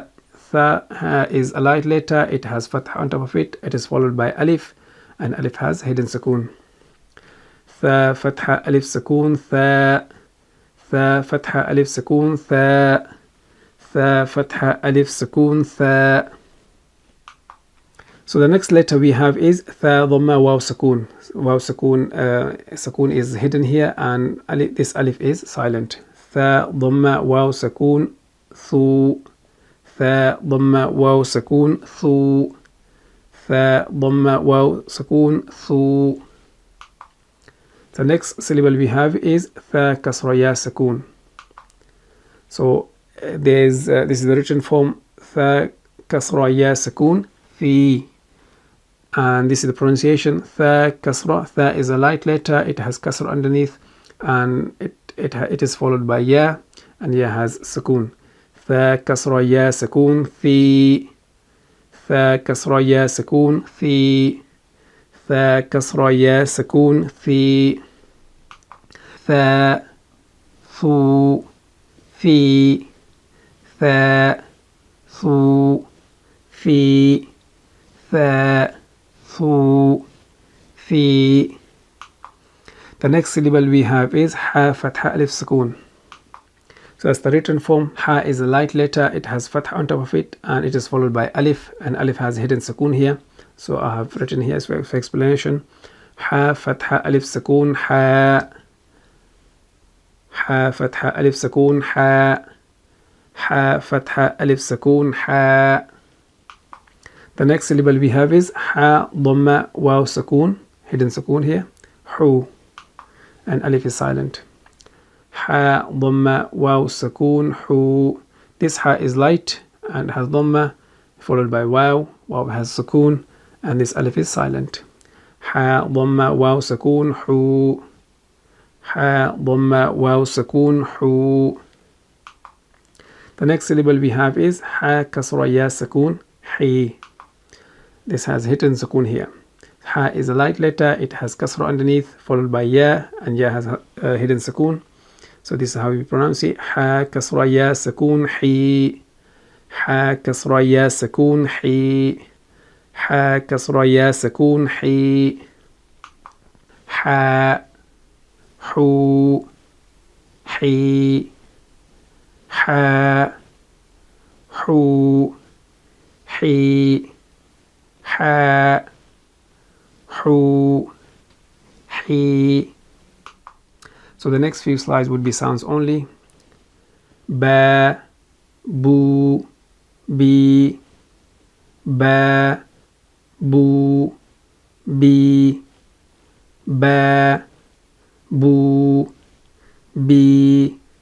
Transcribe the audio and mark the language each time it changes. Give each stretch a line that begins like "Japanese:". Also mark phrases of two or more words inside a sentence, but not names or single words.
English: Tha is a light letter, it has fatha on top of it, it is followed by alif, and alif has hidden sukoon.
Arabic: ثاء فتحة ألف سكون ثا, ثاء فتحة ألف سكون ثاء ثاء فتحة ألف سكون ثاء.
English: So the next letter we have is
Arabic: ثاء ضمة واو سكون. واو سكون,
English: sakoon is hidden here, and this alif is silent.
Arabic: ثاء ضمة واو سكون ثو. ثاء ضمة واو سكون ثو. ثاء ضمة واو سكون ثو.
English: The next syllable we have is
Arabic: ثاء كسرة ياء سكون.
English: So this is the written form
Arabic: ثاء كسرة ياء سكون في.
English: And this is the pronunciation
Arabic: ثاء كسرة.
English: Tha is a light letter, it has kasra underneath, and it is followed by ya, and ya has sakoon.
Arabic: ثاء كسرة ياء سكون ثي. ثاء كسرة ياء سكون ثي. ثاء كسرة ياء سكون ثي. ثا ثو في. ثا ثو في. ثا ثو في.
English: The next syllable we have is
Arabic: حاء فتحة ألف سكون.
English: So that's the written form. Ha is a light letter, it has fatha on top of it, and it is followed by alif, and alif has hidden sakoon here. So I have written here for explanation.
Arabic: حاء فتحة ألف سكون حا. حاء فتحة ألف سكون حا. حاء فتحة ألف سكون حا.
English: The next syllable we have is
Arabic: حاء ضمة واو سكون,
English: hidden sakoon here, hu, and alif is silent.
Arabic: حاء ضمة واو سكون حو.
English: This ha is light and has dhamma, followed by waw. Waw has sakoon, and this alif is silent.
Arabic: حاء ضمة واو سكون حو. حاء ضمة واو سكون حو.
English: The next syllable we have is
Arabic: حاء كسرة ياء سكون حي.
English: This has hidden sakoon here. Ha is a light letter, it has kasra underneath, followed by ya, and ya has hidden sakoon. So this is how we pronounce it.
Arabic: حاء كسرة ياء سكون حي. حاء كسرة ياء سكون حي. حاء كسرة ياء سكون حي. حا حو حي. حا حو حي. حا حو حي.
English: So the next few slides would be sounds only.
Arabic: با، بو، بي. با، بو، بي. با، بو، بي.